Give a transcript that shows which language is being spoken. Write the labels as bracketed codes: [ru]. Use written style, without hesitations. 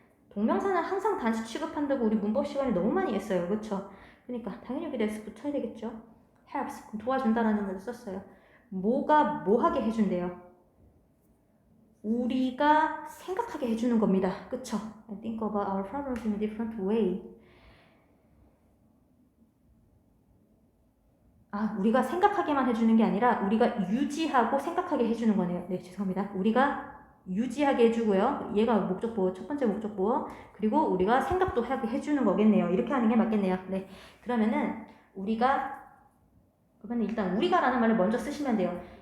[ko] 동명사는 항상 단수 취급한다고 우리 문법 시간에 너무 많이 했어요. 그렇죠? 그러니까 당연히 여기 s 붙어야 되겠죠. helps, 도와준다라는 말을 썼어요. 뭐가 뭐하게 해준대요? 우리가 생각하게 해주는 겁니다. 그쵸? [en] I think about our problems in a different way. [ko] 우리가 생각하게만 해주는 게 아니라 우리가 유지하고 생각하게 해주는 거네요. 네, 죄송합니다. 우리가 유지하게 해주고요. 얘가 목적보호, 첫 번째 목적보호. 그리고 우리가 생각도 하게 해주는 거겠네요. 이렇게 하는 게 맞겠네요. 네, 그러면은 그러면 일단 우리가라는 말을 먼저 쓰시면 돼요.